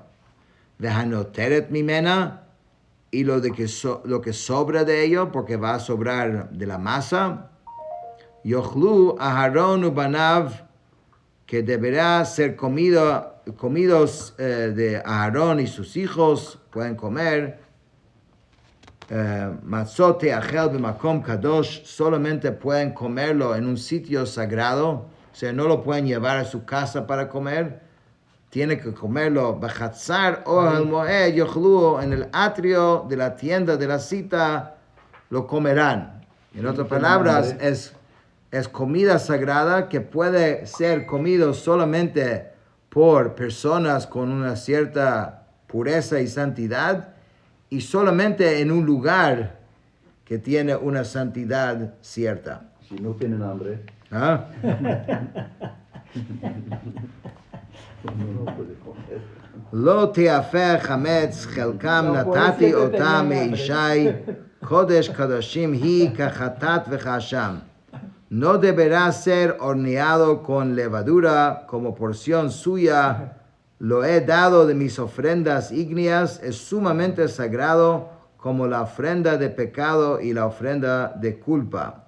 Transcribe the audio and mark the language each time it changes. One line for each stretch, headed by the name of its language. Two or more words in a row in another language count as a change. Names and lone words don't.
Hebrew: והנותרת ממנה,
Spanish: y lo que sobra de ello, porque va a sobrar de la masa,
Hebrew: יאכלו אהרן ובניו,
Spanish: que deberá ser comidos de Aharón y sus hijos, pueden comer.
Hebrew: מצות תאכל במקום קדוש,
Spanish: solamente pueden comerlo en un sitio sagrado, o sea, no lo pueden llevar a su casa para comer, tiene que comerlo
Hebrew: בחצר אהל מועד יאכלוה,
Spanish: en el atrio de la tienda de la cita, lo comerán. En otras palabras, es comida sagrada que puede ser comido solamente por personas con una cierta pureza y santidad, y solamente en un lugar que tiene una santidad cierta. Si no tienen hambre, ¿Ah? uno no puede comer.
Hebrew: לא תאפה חמץ חלקם נתתי אתה מאשי קדש קדשים הוא כחטאת וכאשם.
Spanish: No deberá ser horneado con levadura como porción suya. Lo he dado de mis ofrendas ígneas, es sumamente sagrado como la ofrenda de pecado y la ofrenda de culpa.